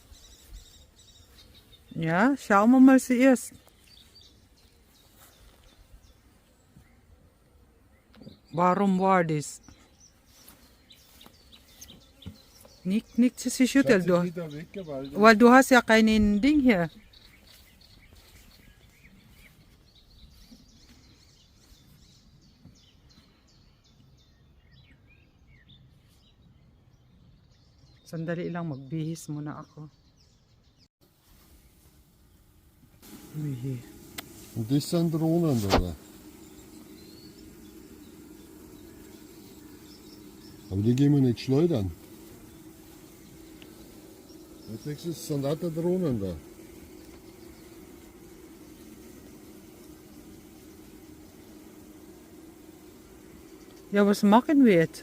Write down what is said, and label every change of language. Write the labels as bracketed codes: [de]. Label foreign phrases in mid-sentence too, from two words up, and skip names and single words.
[de] Ja, schauen wir mal zuerst. Warum war das? Nicht zu schütteln, Schaut du, sich wieder weg, weil weil du hast ja kein Ding hier. [tl] Sandali lang, magbihis muna ako. Uy. [de] Und das sind Drohnen, oder? Aber die gehen wir nicht schleudern. Als nächstes sind auch da Drohnen da. Ja, was machen wir jetzt?